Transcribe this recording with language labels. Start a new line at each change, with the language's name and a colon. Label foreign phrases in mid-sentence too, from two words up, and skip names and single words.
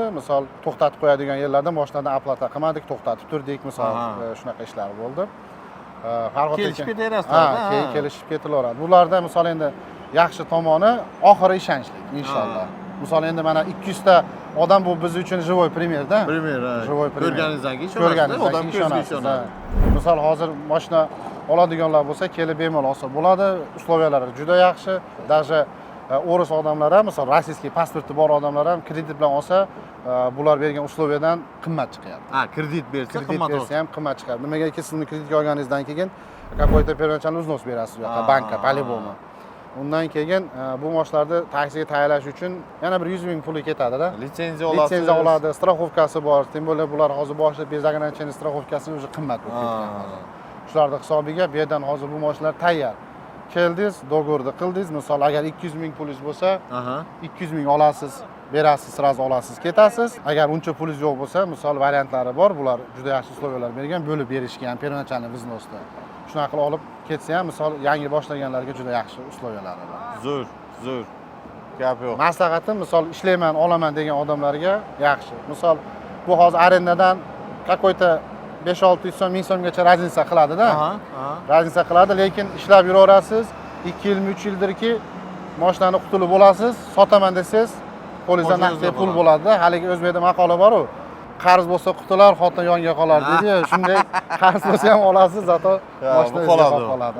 Uzbek: Misol to'xtatib qo'yadigan yerlarda mashinadan aplata qilmadik, to'xtatib turdik, misol shunaqa ishlar bo'ldi. Farhod aka kelishib ketaverasizlar. Keyin kelishib ketilaveradi. Bularda misol endi yaxshi tomoni oxiri ishonchli inshaalloh. Misol endi mana 200 ta odam bu biz uchun
Russian: живой примерda. Живой пример.
Uzbek: Ko'rganingizdan odam ko'zga ishonadi. Misol hozir mashina oladiganlar bo'lsa, kelib bemalol olsa bo'ladi. Условиялari juda yaxshi. Даже o'ris odamlar ham, misol rossiyskiy pasporti bor odamlar ham kredit bilan olsa, bular bergan условияdan qimmat chiqyapti. Kredit bersa qimmat bersa ham qimmat chiqadi. Nimagaki sizni kreditga olganingizdan keyin
Russian: какой-то первоначальный взнос
Uzbek: berasiz bu yoqqa bankka, по-любому. Undan keyin bu mashlarni taksiga tayyorlash uchun yana bir 100 ming puli ketadi-da. Litsenziya olasiz. Litsenziya oladi, страховкасы bor.
Russian: Тем более
Uzbek: bular hozir boshlab
Russian: безограниченный страховкасini уже
Uzbek: qimmat bo'lib ketgan. Shularning hisobiga bu yerdan hozir bu mashlar tayyor. Keldingiz, do'g'orni qildingiz. Misol agar 200 ming pulingiz bo'lsa, 200 ming olasiz, berasiz, sразу olasiz, ketasiz. Agar uncha pulingiz yo'q bo'lsa, misol variantlari bor. Bular juda yaxshi условиялар bergan, bo'lib berishgan,
Russian: первоначальный взносда.
Uzbek: Shunaqa qilib olib ketsa ham, misol yangi boshlaganlarga juda yaxshi условиялari bor. Zo'r. Gap yo'q. Maslahatim, misol ishlayman, olaman degan odamlarga yaxshi. Misol bu hozir arendadan какой-то 5-600 so'm, 1000 so'mgacha raznica qiladi-da. Raznica qiladi, lekin ishlab yuraverasiz. 2 yil, 3 yildirki mashinani qutulib bo'lasiz, sotaman desangiz, qo'lingizda naqd pul bo'ladi-da. Haligi o'zbekda maqola bor-ku. Qarz bo'lsa qutular, xotin yonga qolar deydi. Shunday qarz bo'lsa ham olasiz, zato mashina qoladi.